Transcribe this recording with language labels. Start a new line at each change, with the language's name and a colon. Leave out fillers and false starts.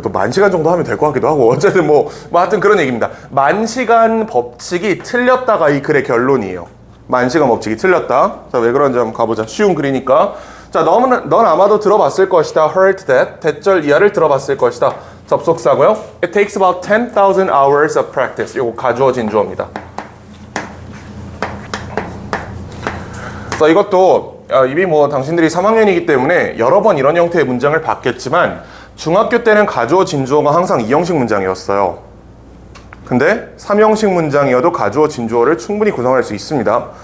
Korean: 또 10,000시간 정도 하면 될 것 같기도 하고. 어쨌든 뭐 하여튼 그런 얘기입니다. 10,000시간 법칙이 틀렸다가 이 글의 결론이에요. 10,000시간 법칙이 틀렸다. 자, 왜 그런지 한번 가보자. 쉬운 글이니까. 자, 넌 아마도 들어봤을 것이다.
English: heard that.
Korean: 대절 이하를 들어봤을 것이다. 접속사고요.
English: It takes about 10,000 hours of practice.
Korean: 요거 가주어진 주어입니다. 자, 이것도 이미 뭐 당신들이 3학년이기 때문에 여러 번 이런 형태의 문장을 봤겠지만 중학교 때는 가주어 진주어가 항상 2형식 문장이었어요. 근데 3형식 문장이어도 가주어 진주어를 충분히 구성할 수 있습니다.